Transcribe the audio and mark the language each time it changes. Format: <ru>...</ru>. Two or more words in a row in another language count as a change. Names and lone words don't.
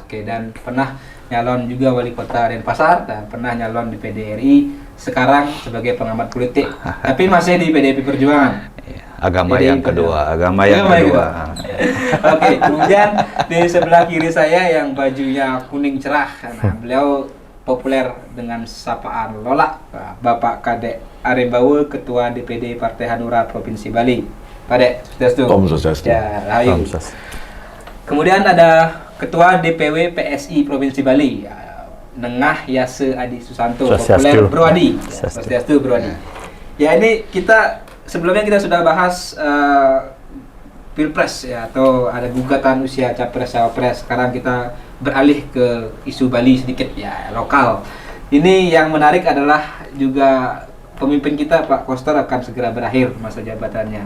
<id>Oke, dan pernah nyalon juga wali kota Denpasar dan pernah nyalon di PDRI, sekarang sebagai pengamat politik. Tapi masih di PDIP Perjuangan. Agama PDIP yang kedua, agama yang Agama kedua. Oke, kemudian di sebelah kiri saya yang bajunya kuning cerah, nah, beliau populer dengan sapaan Lola, Bapak Kadek Arembawe, Ketua DPD Partai Hanura Provinsi Bali. Pak Dek, Swastiastu. Om Swastiastu. Ya, rahayu. Kemudian ada Ketua DPW PSI Provinsi Bali, Nengah Yase Adi Susanto, populer Bro Adi. Swastiastu Bro Adi. Ya, ini sebelumnya kita sudah bahas Pilpres ya, atau ada gugatan usia Capres Cawapres. Sekarang kita beralih ke isu Bali sedikit ya, lokal. Ini yang menarik adalah juga pemimpin kita Pak Koster akan segera berakhir masa jabatannya.</id>